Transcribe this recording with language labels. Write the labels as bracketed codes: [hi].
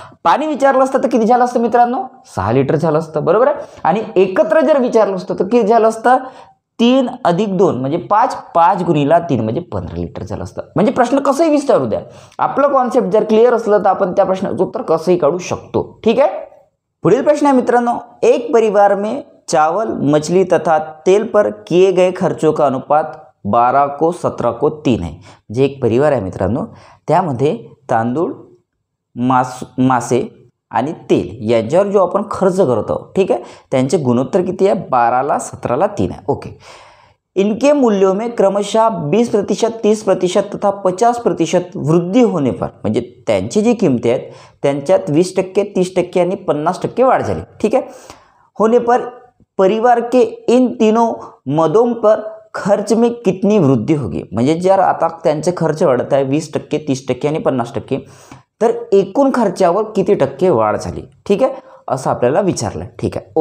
[mr] पाणी विचारलं असतं तर किती झालं असतं मित्रांनो? 6 लिटर झालं असतं, बरोबर आहे। आणि एकत्र जर विचारलं असतं तर किती झालं असतं? 3 + 2 म्हणजे 5, 5 गुणिला 3 म्हणजे 15 लिटर झालं असतं। म्हणजे प्रश्न कसंही विचारू द्या, आपलं कॉन्सेप्ट जर क्लिअर असलं तर आपण त्या प्रश्नाचं उत्तर कसंही काढू शकतो, ठीक आहे। पुढील प्रश्न आहे मित्रांनो, [hi] एक परिवार में चावल, मछली तथा तेल पर किए गए खर्चों का अनुपात 12 को 17 को 3 है। [mr] जे एक परिवार आहे मित्रांनो, त्यामध्ये तांदूळ, मासे आणि तेल यांच्यावर जो आपण खर्च करतो, [hi] ठीक है, [mr] त्यांचे गुणोत्तर किती आहे, 12 ला 17 ला 3 है। ओके, [hi] इनके मूल्यों में क्रमशः 20%, 30% तथा 50% वृद्धि होने [mr] पर, म्हणजे त्यांची जी किंमती आहेत त्यांच्यात 20%, 30% आणि 50% वाढ झाली, ठीक है, [hi] होने पर परिवार के इन तीनों मदों पर खर्च में कितनी वृद्धि होगी, [mr] म्हणजे जर आता त्यांचे खर्च वाढत आहे 20%, 30% आणि 50%, तर एकूण खर्चावर किती टक्के वाढ झाली, ठीक आहे, असं आपल्याला विचारलं, ठीक आहे।